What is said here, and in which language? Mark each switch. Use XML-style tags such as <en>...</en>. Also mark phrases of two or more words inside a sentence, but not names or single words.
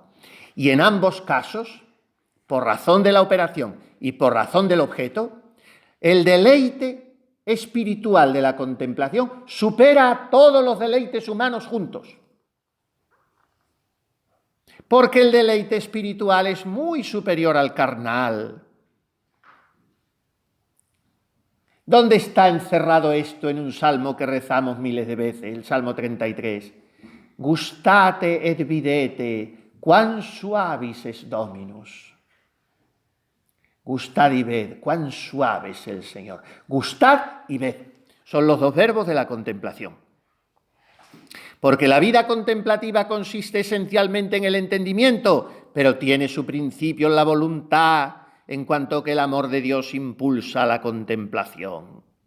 <es>Y en ambos casos, por razón de la operación y por razón del objeto, el deleite espiritual de la contemplación supera a todos los deleites humanos juntos. Porque el deleite espiritual es muy superior al carnal. ¿Dónde está encerrado esto en un salmo que rezamos miles de veces, el Salmo 33?</es> <la>Gustate et videte, quam suavis es Dominus.</la> <es>Gustad y ved, cuán suave es el Señor. Gustad y ved. Son los dos verbos de la contemplación. Porque la vida contemplativa consiste esencialmente en el entendimiento, pero tiene su principio en la voluntad, en cuanto que el amor de Dios impulsa la contemplación.</es>